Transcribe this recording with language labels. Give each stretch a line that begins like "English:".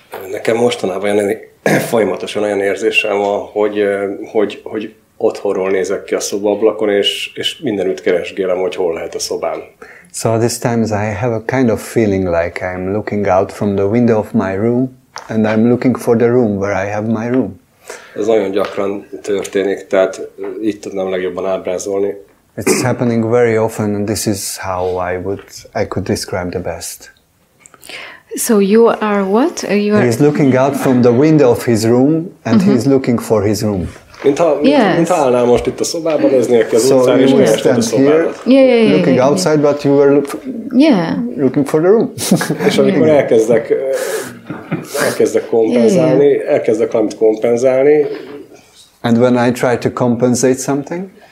Hungarian: Nekem mostanában folyamatosan olyan érzésem van, hogy otthonról nézek ki a szobablakon, és mindenütt keresgélem, hogy hol lehet a szobám.
English: So these times I have a kind of feeling like I'm looking out from the window of my room and I'm looking for the room where I have my room.
Hungarian: Ez nagyon gyakran történik, tehát így tudnám legjobban ábrázolni.
English: It's happening very often and this is how I could describe the best. So you are what? He's looking out from the window of his room and he's looking for his room.
Hungarian: Mintha állnál most itt a szobában, néznél ki az utcán, és kerested a szobádat.
English: Looking outside, but you were looking for the room.
Hungarian: És amikor elkezdek kompenzálni, elkezdek valamit kompenzálni,
English: and when I try to compensate something,